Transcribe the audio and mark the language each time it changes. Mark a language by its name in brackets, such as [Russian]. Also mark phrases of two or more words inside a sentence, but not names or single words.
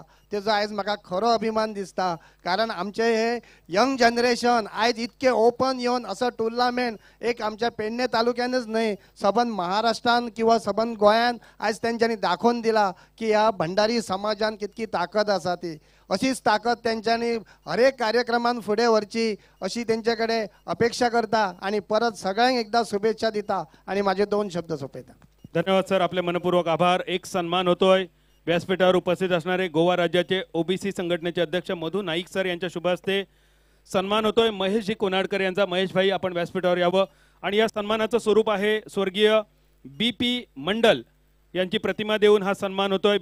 [Konkani] तेजो आयज म्हाका खरो अभिमान दिसता. कारण आमचे हे [English] young generation [Konkani] आयज इतके ओपन येवन असो टुर्नामेंट एक आमच्या पेडणे तालुक्यानच न्हय सबंद महाराष्ट्रान किंवा सबंद गोंयान आयज तेंच्यांनी दाखोवन दिला की ह्या भंडारी समाजान कितकी ताकद आसा ती. अशीच ताकद तेंच्यांनी हर एक कार्यक्रमान फुडें व्हरची अशी तेंचे कडेन अपेक्षा करता आणि परत सगळ्यांक एकदा शुभेच्छा दिता आणि माझे 2 शब्द सोंपयता. [Marathi] धन्यवाद सर, आपले मनपूर्वक आभार. एक सन्मान होतोय. व्यासपीठावर उपस्थित असणारे गोवा राज्याचे ओबीसी संघटनेचे अध्यक्ष मधु नाईक सर यांच्या शुभ हस्ते सन्मान होतोय. महेशजी कोनाडकर यांचा. महेश भाई आपण व्यासपीठावर यावं. आणि या सन्मानाचं स्वरूप आहे स्वर्गीय BP मंडल यांची प्रतिमा देऊन हा सन्मान होतोय.